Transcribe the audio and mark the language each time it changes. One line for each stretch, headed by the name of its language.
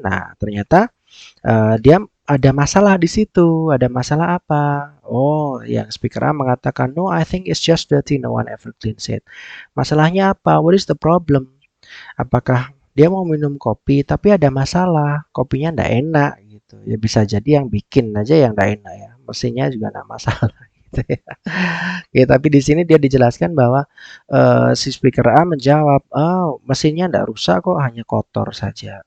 Indonesian: Nah, ternyata dia ada masalah di situ. Ada masalah apa?
English: Oh,
Indonesian: yang speaker A mengatakan,
English: no, I think it's just dirty. No one ever cleans it.
Indonesian: Masalahnya apa?
English: What is the problem?
Indonesian: Apakah dia mau minum kopi tapi ada masalah, kopinya ndak enak gitu. Ya bisa jadi yang bikin aja yang ndak enak ya. Mesinnya juga ndak masalah gitu ya. Ya, tapi di sini dia dijelaskan bahwa si speaker A menjawab, "Oh, mesinnya ndak rusak kok, hanya kotor saja."